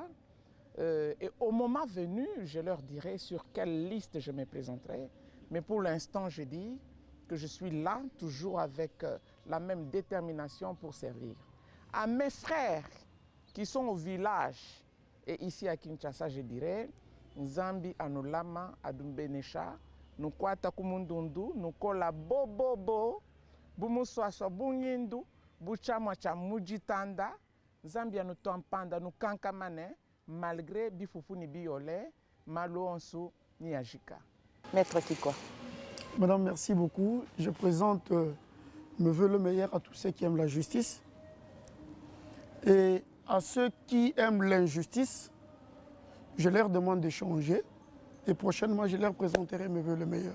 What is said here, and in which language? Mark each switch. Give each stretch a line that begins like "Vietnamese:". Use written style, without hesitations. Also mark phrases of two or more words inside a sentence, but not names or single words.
French: Et au moment venu, je leur dirai sur quelle liste je me présenterai. Mais pour l'instant, je dis que je suis là, toujours avec la même détermination pour servir. À mes frères qui sont au village et ici à Kinshasa, je dirais,
Luba-Katanga: Nzambi anulama adumbenesha, nukwata kumundundu, nukola bobobo, bumuswaswa bunyindu, buchamwa cha mujitanda, Nzambi anutompanda nukankamane, malgré bifufu ni biolé, maluonsu ni ajika.
French: Maître Kikwa. Madame, merci beaucoup. Je présente mes vœux le meilleur à tous ceux qui aiment la justice. Et à ceux qui aiment l'injustice, je leur demande de changer. Et prochainement, je leur présenterai mes vœux le meilleur.